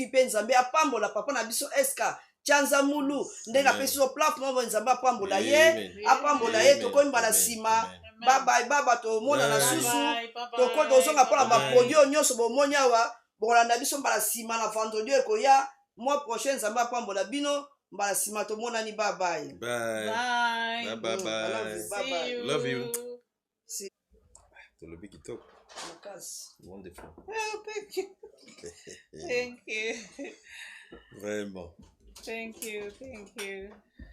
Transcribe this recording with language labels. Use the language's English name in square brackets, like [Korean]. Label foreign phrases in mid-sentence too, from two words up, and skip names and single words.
[Lingala] Mpe Nzambe apambola papa na biso Eska Chanza Mulu ndenge apesi biso platform. Nzambe apambola ye tokomi mbala nsima. Baba tomona na susu tozonga mpona baproduit nyonso bomoni awa bokolanda biso mbala nsima na vendredi ekoya [French] mois prochain. [Lingala] Nzambe apambola bino mbala nsima tomonani. [English] Bye. Love you. [Lingala] Tolobi kitoko. [English] Wonderful. Oh, thank you. Thank you. [French] Vraiment. [English] Thank you.